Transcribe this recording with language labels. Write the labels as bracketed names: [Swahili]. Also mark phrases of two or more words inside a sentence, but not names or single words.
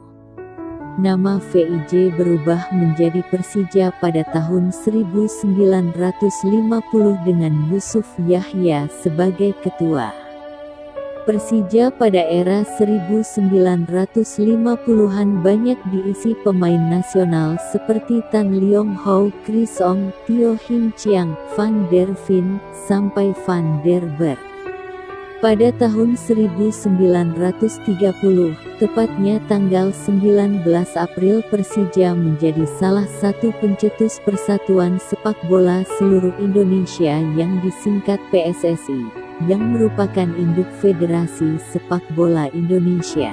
[Indonesian] Nama VIJ berubah menjadi Persija pada tahun 1950 dengan Yusuf Yahya sebagai ketua. Persija pada era 1950-an banyak diisi pemain nasional seperti Tan Leong Hou, Chris Ong, Tio Him Chiang, Van der Veen, sampai Van der Berg. Pada tahun 1930, tepatnya tanggal 19 April, Persija menjadi salah satu pencetus Persatuan Sepak Bola Seluruh Indonesia yang disingkat PSSI, yang merupakan induk Federasi Sepak Bola Indonesia.